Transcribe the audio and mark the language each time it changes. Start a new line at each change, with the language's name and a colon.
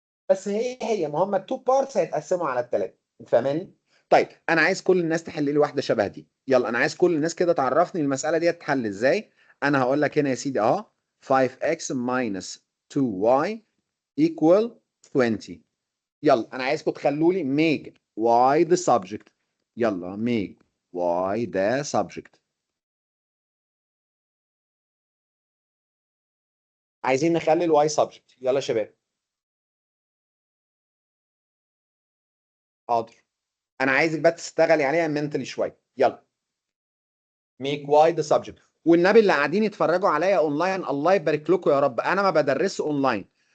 Arabic: بس هي ما هم التو بارتس هيتقسموا على الثلاثه. انت فاهماني؟ طيب انا عايز كل الناس تحل لي واحده شبه دي. يلا انا عايز كل الناس كده تعرفني المساله دي تتحل ازاي. انا هقول لك هنا يا سيدي اهو
English: 5x minus 2y equal 20.
Arabic: يلا انا عايزكم تخلوا لي
English: make y the subject.
Arabic: يلا
English: make y the subject.
Arabic: عايزين نخلي الواي subject. يلا يا شباب. حاضر. انا عايزك بس تشتغلي عليها mentally شويه. يلا
English: make y the subject.
Arabic: والنبي اللي قاعدين يتفرجوا عليا اونلاين الله يبارك لكم يا رب، انا ما بدرس اونلاين.